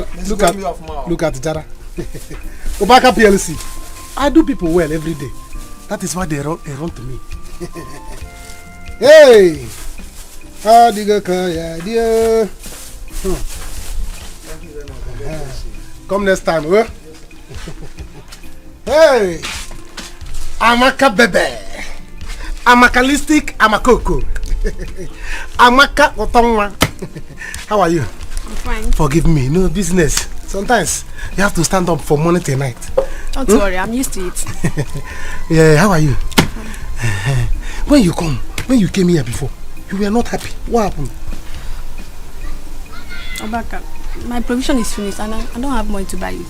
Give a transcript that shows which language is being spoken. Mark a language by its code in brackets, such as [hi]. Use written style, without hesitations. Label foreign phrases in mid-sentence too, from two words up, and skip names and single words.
[en] Look at Jara. Obaka PLC. I do people well every day. That is why they run to me. Hey! How do you go? Yeah, dear. Come next time, huh? Hey! Amaka bebe. Amakalistic, Amakoko. Amaka Otongwa. How are you? I'm fine. Forgive me, no business. Sometimes you have to stand up from morning till night. Don't worry, I'm used to it. Yeah, how are you? When you came here before, you were not happy. What happened? Obaka, my provision is finished and I don't have money to buy it.